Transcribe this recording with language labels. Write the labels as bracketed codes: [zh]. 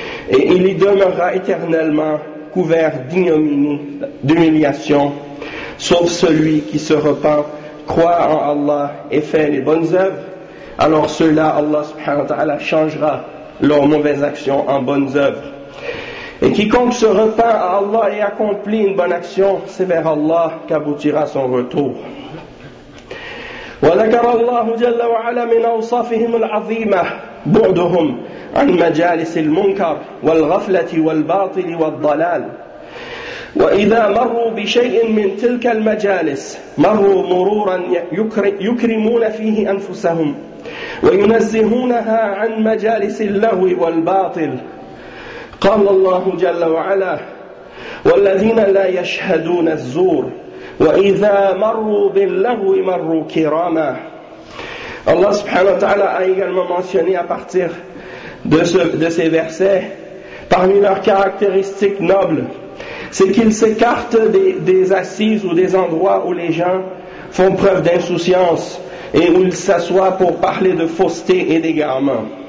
[fr] Et il y demeurera éternellement couvert d'ignominie, d'humiliation, sauf celui qui se repent, croit en Allah et fait les bonnes œuvres. Alors cela, Allah [ar] subhanahu wa ta'ala [fr] changera leurs mauvaises actions en bonnes œuvres. Et quiconque se repent à Allah et accomplit une bonne action, c'est vers Allah qu'aboutira son retour. [ar] وذكر الله جل وعلا من أوصافهم العظيمة بعدهم عن مجالس المنكر والغفلة والباطل والضلال وإذا مروا بشيء من تلك المجالس مروا مرورا يكرمون فيه أنفسهم وينزهونها عن مجالس اللهو والباطل. قال الله جل وعلا: والذين لا يشهدون الزور وإذا مروا باللغو مروا كراما. الله سبحانه وتعالى [fr] a également mentionné à partir de ces versets parmi leurs caractéristiques nobles, c'est qu'ils s'écartent des assises ou des endroits où les gens font preuve d'insouciance et où ils s'assoient pour parler de fausseté et d'égarement.